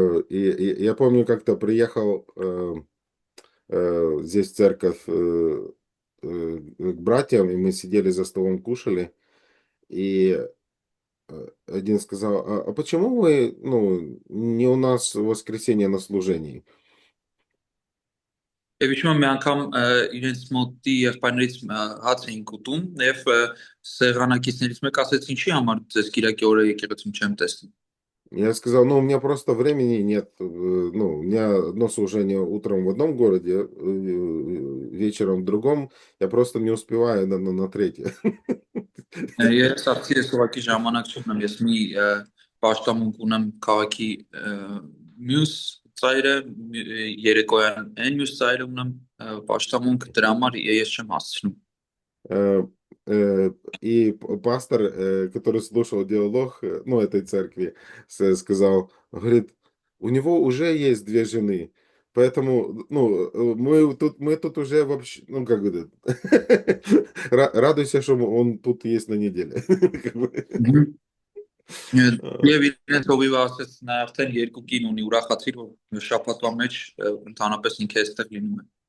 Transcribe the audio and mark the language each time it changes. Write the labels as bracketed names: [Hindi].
[Russian] И я помню, как-то приехал здесь в церковь к братьям, и мы сидели за столом, кушали, и один сказал, а почему вы, ну, не у нас в воскресенье на служении? [Armenian] Եվ իշխում եմ մի անգամ իրենց մոտի եղբայրներից հաց էինք ուտում եւ սեղանակիցներից մեկ ասեց ինչի համար ձեզ Կիրակի օրը եկեղեցում չեմ տեսնում։ [Russian] Я сказал, ну, у меня просто времени нет, ну, у меня одно служение утром в одном городе, вечером в другом, я просто не успеваю на третье. [Armenian] Ես արդի ես ուղղակի ժամանակ չունեմ, ես մի պաշտամունք ունեմ քաղաքի մյուս ծայրը, երեկոյան այն մյուս ծայրը ունեմ պաշտամունք, դրա համար ես չեմ հասցնում։ [Russian] И пастор, который слушал диалог, ну, этой церкви, сказал, говорит, у него уже есть две жены, поэтому, ну, мы тут уже вообще, ну, как бы, радуйся, что он тут есть на неделе. Как бы. [Armenian] Եվ իրենց հովիվը ասեց նա արդեն երկու կին ունի, ուրախացիր որ շաբաթվա մեջ ընդհանրապես ինքը այստեղ լինում է։